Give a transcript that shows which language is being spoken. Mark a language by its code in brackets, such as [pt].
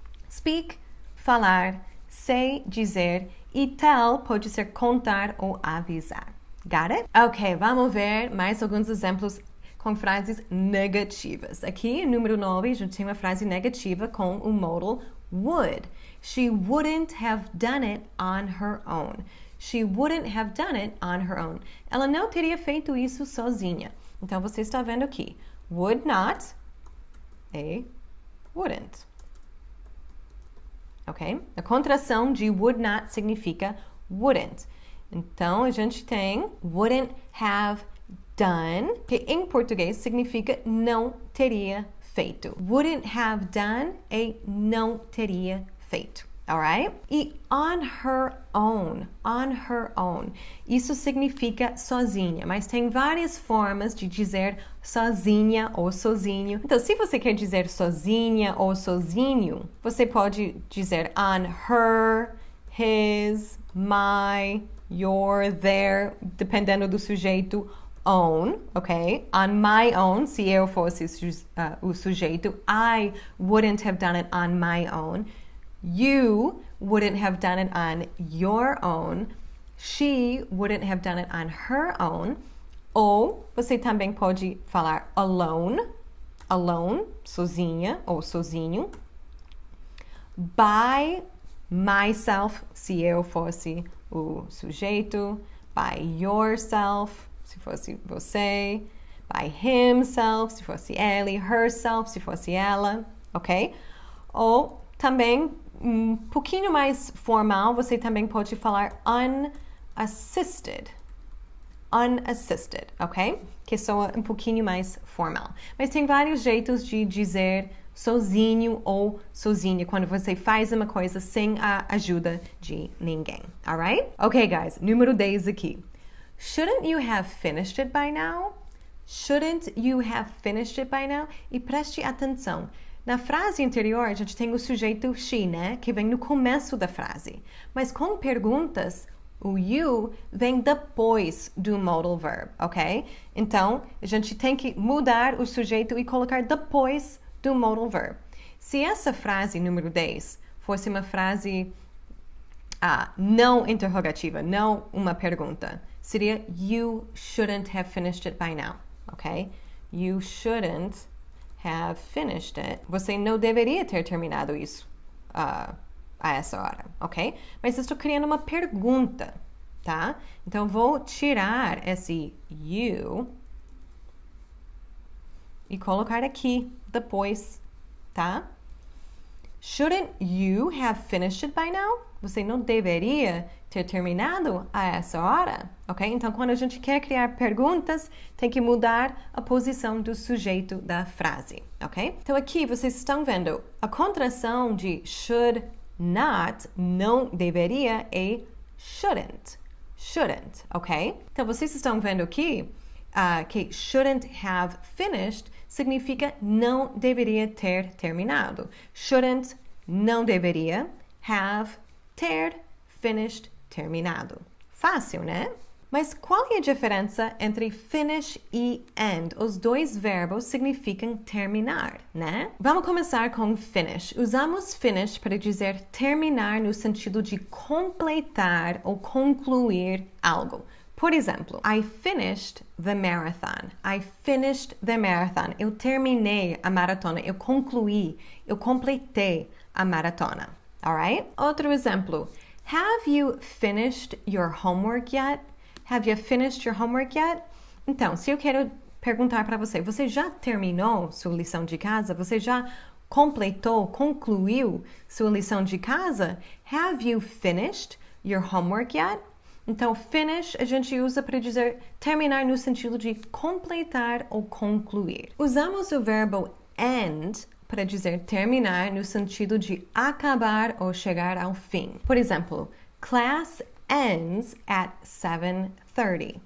[pt] Speak, falar, say, dizer, e tell pode ser contar ou avisar. [en] Got it? [pt] Ok, vamos ver mais alguns exemplos com frases negativas. Aqui, número 9, a gente tem uma frase negativa com o modal would. [en] She wouldn't have done it on her own. She wouldn't have done it on her own. [pt] Ela não teria feito isso sozinha. Então, você está vendo aqui. [en] Would not, wouldn't. Ok? [pt] A contração de would not significa wouldn't. Então, a gente tem wouldn't have done, que em português significa não teria feito. Wouldn't have done é não teria feito. Alright? E on her own. On her own. Isso significa sozinha, mas tem várias formas de dizer sozinha ou sozinho. Então, se você quer dizer sozinha ou sozinho, você pode dizer on her, his, my, your, their, dependendo do sujeito, own, ok? [en] On my own, [pt] se eu fosse o sujeito, [en] I wouldn't have done it on my own. You wouldn't have done it on your own. She wouldn't have done it on her own. [pt] Ou você também pode falar alone, alone, sozinha ou sozinho. By myself, se eu fosse o sujeito. By yourself, se fosse você. By himself, se fosse ele. Herself, se fosse ela, ok? Ou também um pouquinho mais formal, você também pode falar unassisted. Unassisted, ok? Que soa um pouquinho mais formal. Mas tem vários jeitos de dizer sozinho ou sozinha quando você faz uma coisa sem a ajuda de ninguém, alright? Ok, guys, número 10 aqui. [en] Shouldn't you have finished it by now? Shouldn't you have finished it by now? [pt] E preste atenção. Na frase anterior, a gente tem o sujeito she, né? Que vem no começo da frase. Mas com perguntas, o you vem depois do modal verb, ok? Então, a gente tem que mudar o sujeito e colocar depois do modal verb. Se essa frase, número 10, fosse uma frase não interrogativa, não uma pergunta, seria [en] you shouldn't have finished it by now, [pt] ok? [en] You shouldn't have finished it. [pt] Você não deveria ter terminado isso a essa hora, ok? Mas eu estou criando uma pergunta, tá? Então, vou tirar esse you e colocar aqui depois, tá? [en] Shouldn't you have finished it by now? [pt] Você não deveria ter terminado a essa hora, ok? Então, quando a gente quer criar perguntas, tem que mudar a posição do sujeito da frase, ok? Então, aqui vocês estão vendo a contração de should not, não deveria, é shouldn't. Shouldn't, ok? Então, vocês estão vendo aqui que shouldn't have finished significa não deveria ter terminado. Shouldn't, não deveria, have, ter, finished, terminado. Fácil, né? Mas qual é a diferença entre finish e end? Os dois verbos significam terminar, né? Vamos começar com finish. Usamos finish para dizer terminar no sentido de completar ou concluir algo. Por exemplo, [en] I finished the marathon. I finished the marathon. [pt] Eu terminei a maratona. Eu concluí. Eu completei a maratona. Alright? Outro exemplo. [en] Have you finished your homework yet? Have you finished your homework yet? [pt] Então, se eu quero perguntar para você, você já terminou sua lição de casa? Você já completou, concluiu sua lição de casa? [en] Have you finished your homework yet? [pt] Então, finish a gente usa para dizer terminar no sentido de completar ou concluir. Usamos o verbo end para dizer terminar no sentido de acabar ou chegar ao fim. Por exemplo, [en] class ends at 7:30.